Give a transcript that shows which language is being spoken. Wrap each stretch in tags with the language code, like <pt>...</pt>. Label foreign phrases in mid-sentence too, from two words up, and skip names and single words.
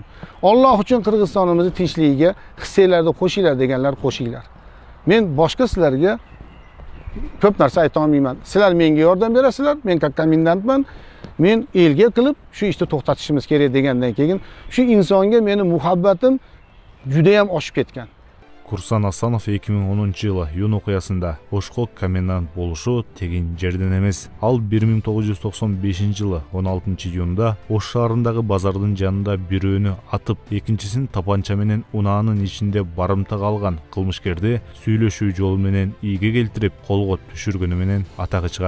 <uz>Alloh uchun Qirg'izistonimizni tinchligiga hissanglarni qo'shinglar deganlar qo'shinglar. Men boshqa sizlarga ko'p narsa ayta olmayman. Sizlar menga yordam berasizlar, men komendantman. Men elga qilib shu ishni to'xtatishimiz kerak degandan keyin shu insonga meni muhabbatim juda ham oshib ketgan.</uz> <ky>Курсан Асанов 2010-жылы июнь окуясында Ошко комендант болушу тегин жерден эмес. Ал 1995-жылы 16-июнда Ош шаарындагы базардын жанында бирөөнү атып, экинчисин тапанча менен унаанын ичинде барымтага алган кылмышкерди сүйлөшүү жолу менен ийге келтирип, колго түшүргөнү менен атагы чыгат.</ky>